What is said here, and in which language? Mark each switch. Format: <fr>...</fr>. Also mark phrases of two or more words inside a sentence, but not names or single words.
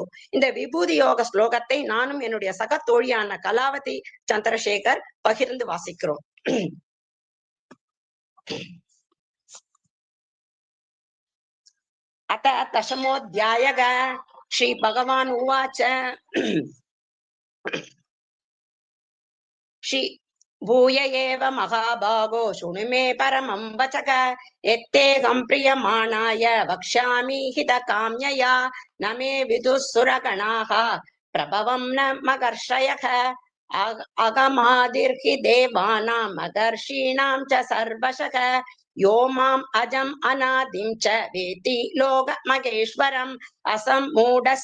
<ta>இந்த விபூதி யோக ஸ்லோகத்தை நானும் என்னுடைய சக தோழியான கலாவதி சந்திரசேகர் பகிர்ந்து வாசிக்கிறோம்.</ta> <sa>अथ दशमोऽध्यायः श्री भगवान् उवाच. भूय एव महाभागो शृणु मे परमं वचः यत्तेऽहं प्रीयमाणाय वक्ष्यामि हितकाम्यया न मे विदुः सुरगणाः प्रभवं न मकर्षयः अगमादिर्हि देवानां मकर्षीणां च सर्वशः यो माम् अजम् अनादिं च वेति लोकमहेश्वरम् असम्मूढः</sa>